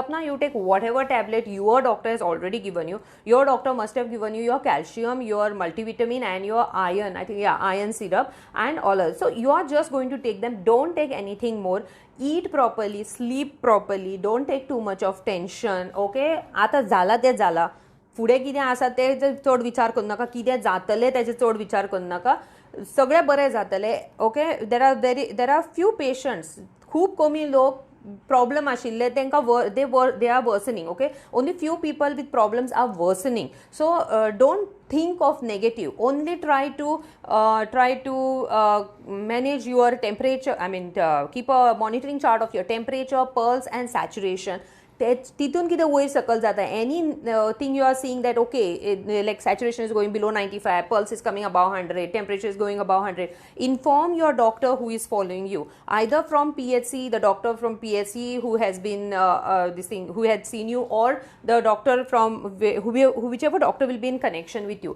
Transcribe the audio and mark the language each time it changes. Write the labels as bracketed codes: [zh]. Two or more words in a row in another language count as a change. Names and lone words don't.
[en] Sapna, you take whatever tablet your doctor has already given you. Your doctor must have given you your calcium, your multivitamin and your iron, I think, yeah, iron syrup and all else. So you are just going to take them. Don't take anything more. Eat properly, sleep properly, don't take too much of tension, okay. [kok] आता झाला ते झाला, फुडें कितें आसा ते चड विचार करू नाका, कितें जातलें तेजे चड विचार करू नाका, सगळें बरें जातलें, ओके. [en] there are few patients, [kok] खूब कमी लोक problem आशिल्ले तांकां [en] they are worsening, okay. Only few people with problems are worsening. So don't think of negative, only try to manage your temperature. I mean keep a monitoring chart of your temperature, pulse and saturation. [kok] तितून कितें वयर सकल जाता, [en] any thing you are seeing that, okay, like saturation is going below 95, pulse is coming above 100, temperature is going above 100, inform your doctor who is following you, either from PHC, the doctor from PHC who has been who had seen you, or the doctor from whichever doctor will be in connection with you.